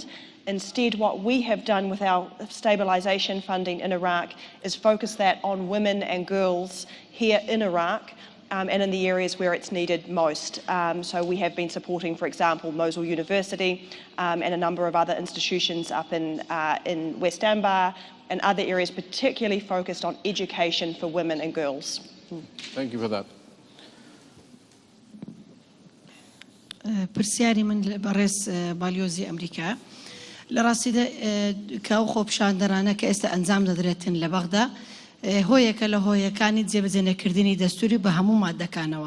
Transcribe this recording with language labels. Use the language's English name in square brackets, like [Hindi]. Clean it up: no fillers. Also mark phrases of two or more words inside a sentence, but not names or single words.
[English] Instead, what we have done with our stabilization funding in Iraq is focus that on women and girls here in Iraq and in the areas where it's needed most. So we have been supporting, for example, Mosul University and a number of other institutions up in West Anbar and other areas, particularly focused on education for women and girls. Thank you for that. [Central Kurdish] پرسیاری من بەڕێز بالیۆزی ئەمریکا لە ڕاستیدا کە ئەو خۆپیشاندەرانە کە ئێستا ئەنجام دەدرێتن لە بەغدا هۆیەکە لە هۆیەکانی جێبەجێنەکردنی دەستوری بە هەموو مادەکانەوە.